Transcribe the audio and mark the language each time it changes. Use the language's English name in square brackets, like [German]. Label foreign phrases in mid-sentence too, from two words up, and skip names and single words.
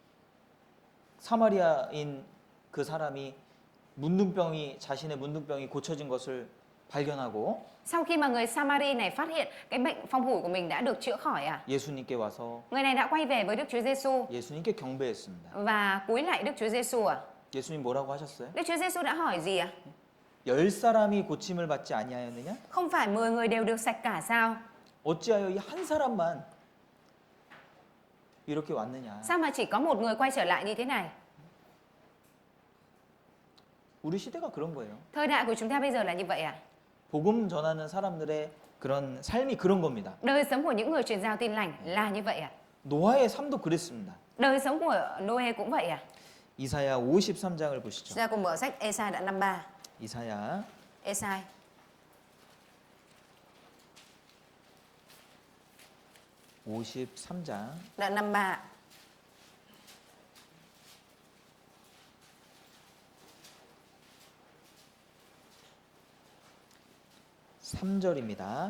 [Korean] 사마리아인 그 사람이 자신의 문둥병이 고쳐진 것을 발견하고 [Vietnamese] Sau khi mà người Samari này phát hiện cái bệnh phong hủi của mình đã được chữa khỏi ạ, [Korean] 예수님께 와서 [Vietnamese] người này đã quay về với Đức Chúa Giêsu [Korean] 예수님께 경배했습니다. [Vietnamese] và cúi lạy Đức Chúa Giêsu ạ. [Korean] 예수님 뭐라고 하셨어요? [Vietnamese] Đức Chúa Giêsu đã hỏi gì ạ? [Korean] 10사람이 고침을 받지 아니하였느냐? [Vietnamese] Không phải 10 người đều được sạch cả sao? [Korean] 어찌하여 이 한 사람만 이렇게 왔느냐? [Vietnamese] Sao mà chỉ có một người quay trở lại như thế này? [Korean] 우리 시대가 그런 거예요. [Vietnamese] Thời đại của chúng ta bây giờ là như vậy à? [Korean] 복음 전하는 사람들의 그런 삶이 그런 겁니다. [Vietnamese] Đời sống của những người truyền giao tin lành là như vậy à? [Korean] 노아의 삶도 그랬습니다. [Vietnamese] Đời sống của Noe cũng vậy à? [Korean] 이사야 53장을 보시죠. [Vietnamese] Chúng ta cùng mở sách Ê-sai đoạn 53. [Korean] 이사야 [Vietnamese] Ê-sai [Korean] 53장 [Vietnamese] đoạn 53. [Korean] 삼절입니다